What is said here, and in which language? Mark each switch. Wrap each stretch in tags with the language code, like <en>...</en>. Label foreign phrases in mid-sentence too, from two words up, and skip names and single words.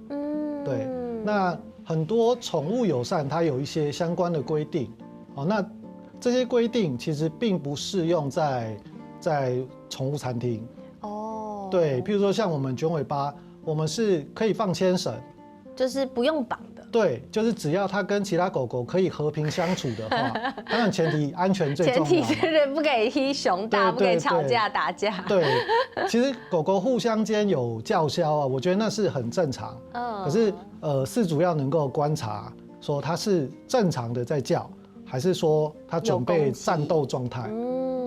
<zh>對，那很多寵物友善它有一些相關的規定，那這些規定其實並不適用在寵物餐廳。對，譬如說像我們捲尾巴，我們是可以放牽繩，就是不用綁的。對，就是只要它跟其他狗狗可以和平相處的話，當然前提安全最重要。前提是不可以踢熊大，不可以吵架打架。對，其實狗狗互相間有叫囂啊，我覺得那是很正常。可是飼主要能夠觀察，說它是正常的在叫，還是說它準備戰鬥狀態。</zh>